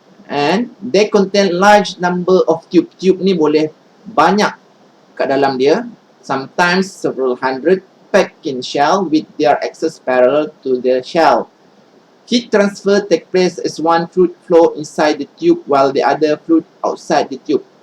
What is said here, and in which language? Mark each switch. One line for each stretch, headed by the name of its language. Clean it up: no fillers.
English: And they contain large number of tube.
Malay: Tube ni boleh banyak kat dalam dia.
English: Sometimes several hundred packed in shell with their axis parallel to the shell. Heat transfer take place as one fluid flow inside the tube while the other fluid outside the tube.